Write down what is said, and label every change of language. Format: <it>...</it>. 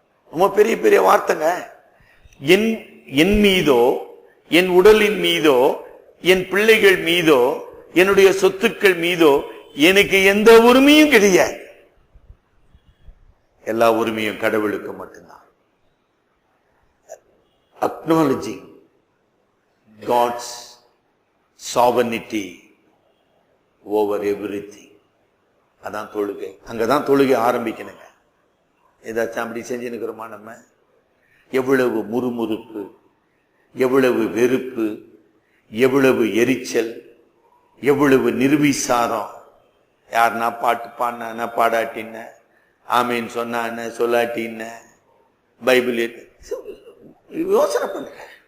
<ta>ரொம்ப பெரிய பெரிய வார்த்தைங்க. என் மீதோ, என் உடலின் மீதோ, என் பிள்ளைகள் மீதோ, என்னுடைய சொத்துக்கள் மீதோ எனக்கு எந்த உரிமையும் கிடையாது. எல்லா உரிமையும் கடவுளுக்கு மட்டும்தான்.</ta> <en>Acknowledging God's sovereignty over everything.</en> <ta>அதான் தொழுகை. அங்கதான் தொழுகை ஆரம்பிக்கணுங்க. ஏதாச்சும் அப்படி செஞ்சுருக்கிறோமா நம்ம? எவ்வளவு முறுமுறுப்பு, எவ்வளவு வெறுப்பு, எவ்வளவு எரிச்சல், எவ்வளவு நிர்விசாரம். யாருன்னா பாட்டு பாடினா பாடாட்டின்ன, ஆமீன் சொன்ன சொல்லாட்டின்ன, பைபிள் யோசனை பண்ணுங்க.</ta>